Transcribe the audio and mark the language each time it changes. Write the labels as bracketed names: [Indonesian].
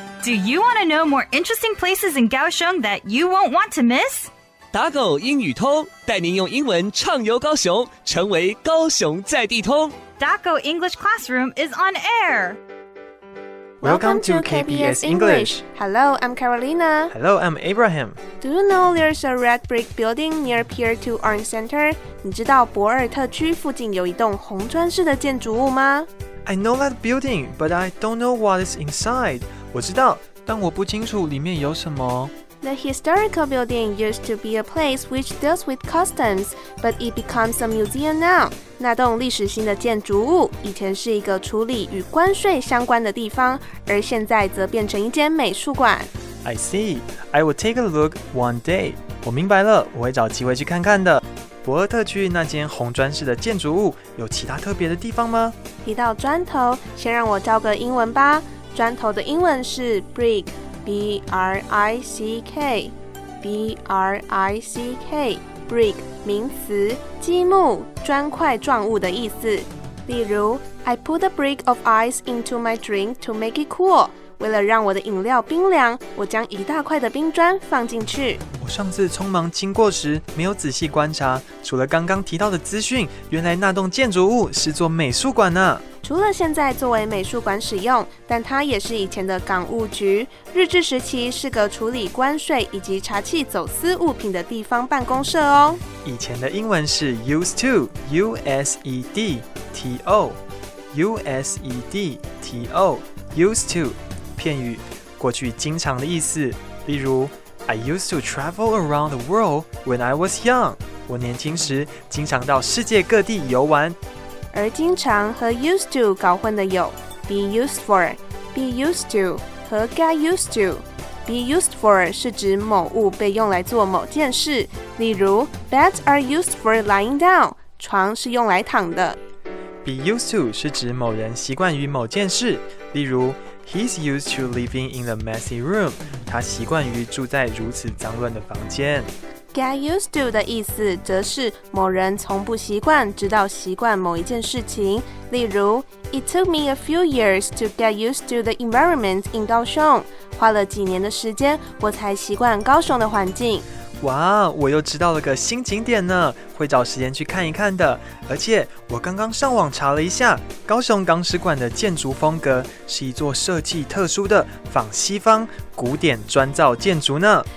[English] Do you want to know more interesting places in Kaohsiung that you won't want to miss? [Chinese] 打狗英语通，带您用英文畅游高雄，成为高雄在地通。 [English] Daco English Classroom is on air. Welcome to KBS English. Hello, I'm Carolina. Hello, I'm Abraham. Do you know there's a red brick building near Pier-2 Art Center? [Chinese] 你知道駁二特区附近有一栋红砖式的建筑物吗？ [English] I know that building, but I don't know what is inside. [Chinese] 我知道，但我不清楚里面有什么。 [English] The historical building used to be a place which deals with customs, but it becomes a museum now. [Chinese] 那栋历史性的建筑物以前是一个处理与关税相关的地方，而现在则变成一间美术馆。 [English] I see. I will take a look one day. [Chinese] 我明白了，我会找机会去看看的。駁二特区那间红砖式的建筑物有其他特别的地方吗？提到砖头，先让我教个英文吧。砖头的英文是 brɪk, B-R-I-C-K, B-R-I-C-K, brɪk 名词，积木、砖块状物的意思。 [English] 例如 I put a brick of ice into my drink to make it cool. [Chinese] 为了让我的饮料冰凉，我将一大块的冰砖放进去。我上次匆忙经过时没有仔细观察，除了刚刚提到的资讯，原来那栋建筑物是座美术馆呢。除了现在作为美术馆使用，但它也是以前的港务局，日治时期是个处理关税以及查缉走私物品的地方办公社哦。以前的英文是 used to, U-S-E-D-T-O, U-S-E-D-T-O, used to 片语，过去经常的意思。 [English] 例如 I used to travel around the world when I was young. [Chinese] 我年轻时经常到世界各地游玩。而经常和 used to 搞混的有 be used for, be used to 和 get used to. [English] Be used for [Chinese] 是指某物被用来做某件事，例如 [English] beds are used for lying down. [Chinese] 床是用来躺的。 [English] Be used to [Chinese] 是指某人习惯于某件事，例如 [English] He's used to living in a messy room. [Chinese] 他习惯于住在如此脏乱的房间。 Get used to 的意思则是某人从不习惯，直到习惯某一件事情。 [English] 例如 It took me a few years to get used to the environment in 高雄. [Chinese] 花了几年的时间，我才习惯高雄的环境。哇，我又知道了个新景点呢，会找时间去看一看的。而且我刚刚上网查了一下，高雄港史馆的建筑风格是一座设计特殊的仿西方古典砖造建筑呢。